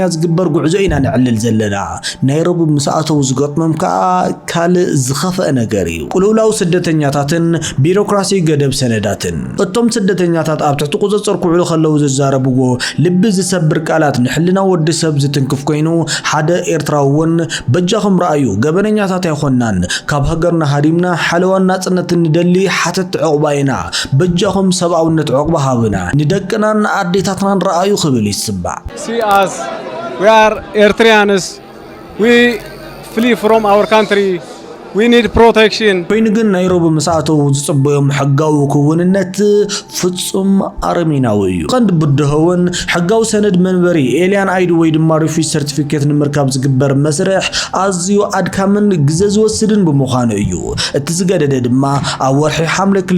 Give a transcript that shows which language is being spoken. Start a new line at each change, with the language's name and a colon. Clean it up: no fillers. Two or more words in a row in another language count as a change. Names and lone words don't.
Tigrinya: ዝግበር ጉዕዞ ኢና ንዕልል ዘለና ናይሮቢ ምስኣተው ዝገጥሞም ከዓ ካልእ ዝኸፍአ ነገር እዩ ቁልውላው ስደተኛታትን ቢሮክራሲ ገደብ ሰነዳትን እቶም ስደተኛታት ኣብ ትሕቲ ቁፅጽር ክውዕሉ ከለዉ ዝዛረብዎ ልቢ ዝሰብር ቃላት ንሕልና ወዲ ሰብ ዝትንክፍ ኮይኑ ሓደ ኤርትራዊ እውን በጃኹም ረኣዩ ገበነኛታት ኣይኮናን ካብ ሃገርና ሃዲምና ሓለዋን ናጽነት ንደሊ ሓተት ዕቕባ ኢና በጃኹም ሰብኣውነት ዕቕባ ሃብና ንደቅናን ኣዴታትናን ረኣዩ ክብል ይስባዕ
English: See us, we are Eritreans, we flee from our country, we need protection.
Tigrinya: ኮይኑ ግን ናይሮቢ ምስኣተው ዝጽበዮም ሕጋዊ ክውንነት ፍጹም ኣረሚናዊ እዩ ቀንዲ ብድሆውን ሕጋዊ ሰነድ መንበሪ
English: alien ID
Tigrinya: ወይ ድማ
English: refugee certificate
Tigrinya: ንምርካብ ዝግበር መስርሕ ኣዝዩ ኣድካምን ግዜ ዝወስድን ብምዃኑ እዩ እቲ ዝገደደ ድማ ኣብ ወርሒ ሓምለ